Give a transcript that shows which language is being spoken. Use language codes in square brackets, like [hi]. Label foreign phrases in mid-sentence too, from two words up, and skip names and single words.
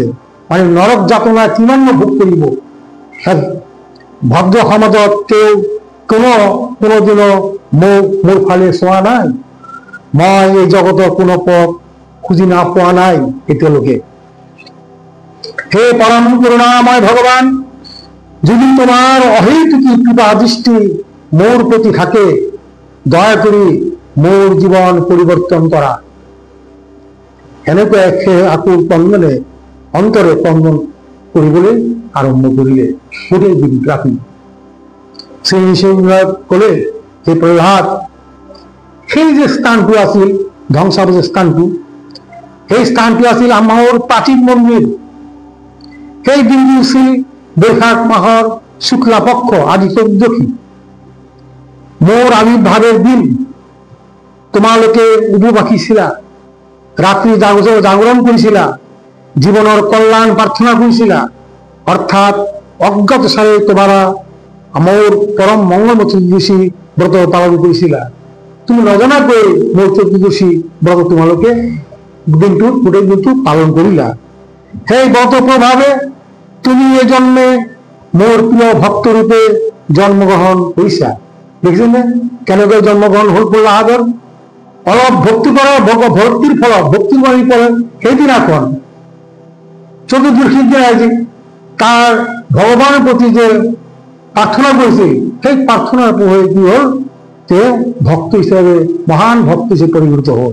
[as] মানে নৰক যাতনা কিমান ভোগ কৰিব। ভদ্ৰ সমাজত কেউ কোনোদিনো মোৰ ফালে চোৱা নাই। মই এই জগতৰ কোনো পথ খুঁজি পোৱা নাই এতিয়ালৈকে। হে পরম করুণাময় ভগবান, যদি তোমার অহেতুকী কৃপা দৃষ্টি মোর প্রতি থাকে, দয়া করে মোর জীবন পরিবর্তন করা। এনেকৈ আকুল কন্দনে অন্তরে কন্দন কৰিবলৈ আৰম্ভ কৰিলে গোটেই দিন ৰাতি। শ্ৰীনিসিংহই কলে, হে প্ৰহ্লাদ, সেই যে স্থানটো আছিল ধ্বংসাবশেষ স্থানটো, সেই স্থানটো আছিল আমাৰ প্ৰাচীন মন্দিৰ। সেই দিনটো আছিল বৈশাখ মাহৰ শুক্লা পক্ষ, আজি 14। মোৰ আবিৰ্ভাৱের দিন। তোমালোকে উপবাসীছিলা, রাত্রি জাগরণ কৰিছিলা, জীবনের কল্যাণ প্রার্থনা কৰিছিলা, অর্থাৎ অজ্ঞাত সারে তোমরা আমার পরম মঙ্গলময় চতুর্দশী ব্রত পালন কৰিছিলা। তুমি নজনা করে মোর চতুর্দশী ব্রত তোমালোকে দিনটু গোটে দিনটু পালন করিলা। সেই ব্রত প্রভাবে তুমি এ জন্মে মোর প্রিয় ভক্ত রূপে জন্মগ্রহণ করিসা। [bn] দেখছেন না কেন করে জন্মগ্রহণ হল করলো আদর অলপ ভক্তি করা ভক্তির ফল ভক্তির বাণী করে সেই দিন এখন চতুর্দশীর দিন আছে তার ভগবানের প্রতি যে প্রার্থনা করেছে সেই প্রার্থনার প্রভাবে কি হল যে ভক্ত হিসেবে মহান ভক্ত হিসেবে পরিণত হল।